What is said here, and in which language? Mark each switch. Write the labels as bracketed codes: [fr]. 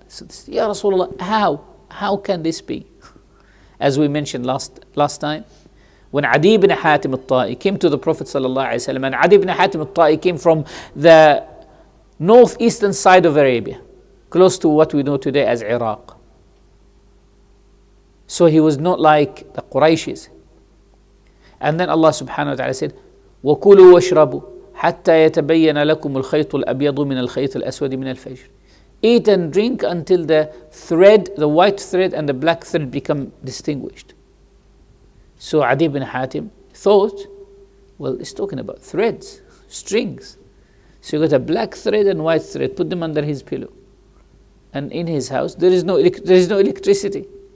[en] So, Ya Rasulullah, how can this be? As we mentioned last time, when Adi ibn Hatim al-Ta'i came to the Prophet sallallahu alaihi wasallam, and Adi ibn Hatim al-Ta'i came from the northeastern side of Arabia, close to what we know today as Iraq. So he was not like the Qurayshis. And then Allah subhanahu wa ta'ala said, [ar] وَكُلُوا وَاشْرَبُوا حَتَّى يَتَبَيَّنَ لَكُمُ الْخَيْطُ الْأَبْيَضُ مِنَ الْخَيْطِ الْأَسْوَدِ مِنَ الْفَجْرِ. [en] Eat and drink until the white thread and the black thread become distinguished. So Adi ibn Hatim thought, well, it's talking about threads, strings. So you got a black thread and white thread, put them under his pillow. And in his house, there is no electricity.